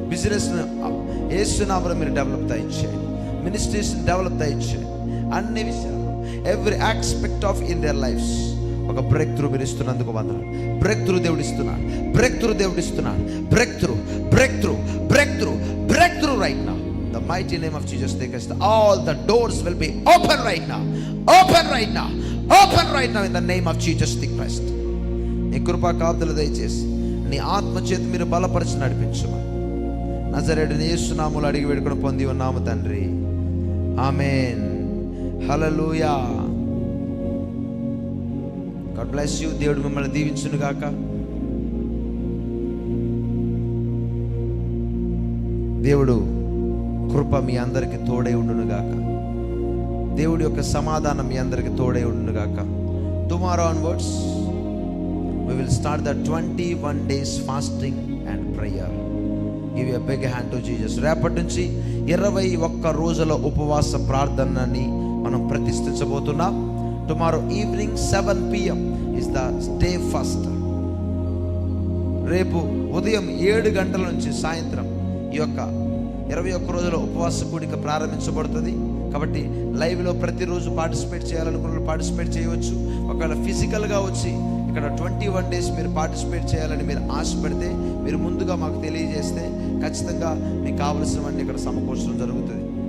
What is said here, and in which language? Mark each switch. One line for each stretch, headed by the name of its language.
Telugu: బిజినెస్ను యేసు నామములో మీరు డెవలప్ దయచేయండి. మినిస్ట్రీస్ని డెవలప్ దయచేయండి. అన్ని విషయాలు,
English: every aspect of in their lifes
Telugu: ఒక బ్రేక్ త్రూ మీరు ఇస్తున్నందుకు వందనాలు.
English: breakthrough
Telugu: దేవుడు ఇస్తున్నాడు,
English: Breakthrough దేవుడు ఇస్తున్నాడు. Breakthrough, breakthrough, breakthrough, breakthrough right now. The mighty name of Jesus take us. All the doors will be open right now. Open right now. Open right now in the name of Jesus the Christ.
Telugu: నీ కృపా కాపుదల దయచేసి నీ ఆత్మ చేత మీరు బలపరిచి నడిపించమని నజరేయుడైన యేసు నామములో అడిగి వేడుకొని పొంది ఉన్నాము తండ్రి. ఆమేన్. హల్లెలూయా.
English: God bless you.
Telugu: దేవుడు మిమ్మల్ని దీవించును గాక. దేవుడు కృప మీ అందరికి తోడై ఉండును గాక. దేవుడి యొక్క సమాధానం మీ అందరికి తోడై ఉండును గాక.
English: Tomorrow onwards we will start the 21 days fasting and prayer. Give a big hand to Jesus.
Telugu: రేపటి నుంచి 21 రోజుల ఉపవాస ప్రార్థనని మనం ప్రతిష్ఠించబోతున్నాం.
English: Tomorrow evening 7 PM is the day first.
Telugu: రేపు ఉదయం 7 గంటల నుంచి సాయంత్రం ఈ యొక్క 21 రోజుల ఉపవాస కూడిక ప్రారంభించబడుతుంది. కాబట్టి లైవ్లో ప్రతిరోజు పార్టిసిపేట్ చేయాలనుకున్న పార్టిసిపేట్ చేయవచ్చు. ఒకవేళ ఫిజికల్గా వచ్చి ఇక్కడ 21 డేస్ మీరు పార్టిసిపేట్ చేయాలని మీరు ఆశపడితే మీరు ముందుగా మాకు తెలియజేస్తే ఖచ్చితంగా మీకు కావలసినవన్నీ ఇక్కడ సమకూర్చడం జరుగుతుంది.